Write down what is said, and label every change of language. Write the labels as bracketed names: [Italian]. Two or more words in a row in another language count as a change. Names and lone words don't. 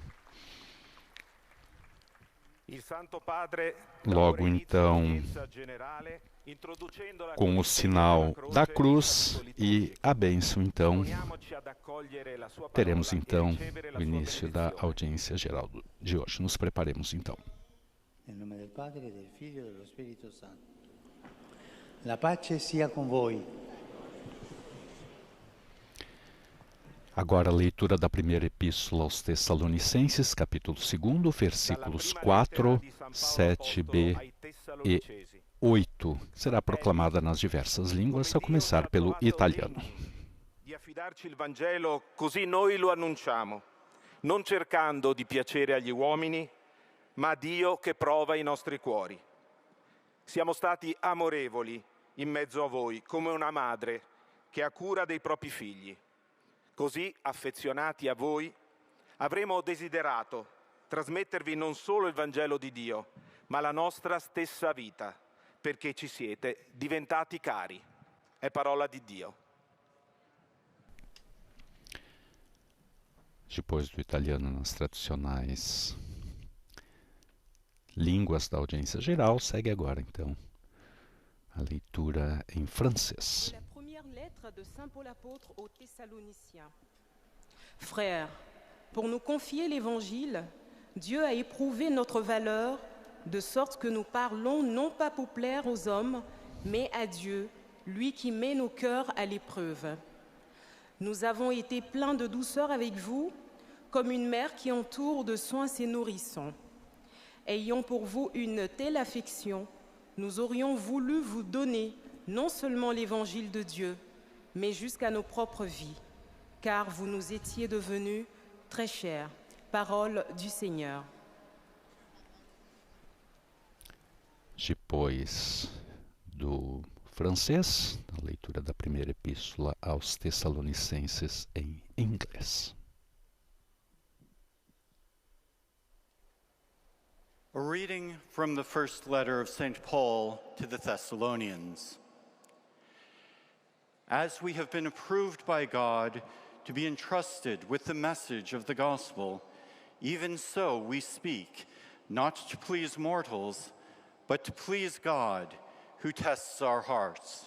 [Portuguese] Logo então, com o sinal da cruz e a bênção, então, teremos então o início da audiência geral de hoje. Nos preparemos então. Em nome do Padre, do Filho e do Espírito Santo. [Italian] La pace sia com voi. [Portuguese] Agora a leitura da primeira epístola aos Tessalonicenses, capítulo 2, versículos 4, 7b e 8. Será proclamada nas diversas línguas, a começar pelo italiano. [Italian] Di affidarci il Vangelo così noi lo annunciamo, non cercando di piacere agli uomini, ma a Dio che prova i nostri cuori. Siamo stati amorevoli in mezzo a voi, come una madre che ha cura dei propri figli. Così, affezionati a voi, avremo desiderato trasmettervi non solo il Vangelo di Dio, ma la nostra stessa vita, perché ci siete diventati cari. È parola di Dio. [Portuguese] Depois do italiano, nas tradicionais línguas da audiência geral, segue agora, então, a leitura em francês. [French] De Saint Paul apôtre aux Thessaloniciens. Frères, pour nous confier l'Évangile, Dieu a éprouvé notre valeur, de sorte que nous parlons non pas pour plaire aux hommes, mais à Dieu, lui qui met nos cœurs à l'épreuve. Nous avons été pleins de douceur avec vous, comme une mère qui entoure de soins ses nourrissons. Ayant pour vous une telle affection, nous aurions voulu vous donner non seulement l'Évangile de Dieu, mais jusqu'à nos propres vies, car vous nous étiez devenus très chers. Parole du Seigneur. [Portuguese] Depois do francês, a leitura da primeira epístola aos Tessalonicenses em inglês. [English] A reading from the first letter of St. Paul to the Thessalonians. As we have been approved by God to be entrusted with the message of the gospel, even so we speak, not to please mortals, but to please God, who tests our hearts.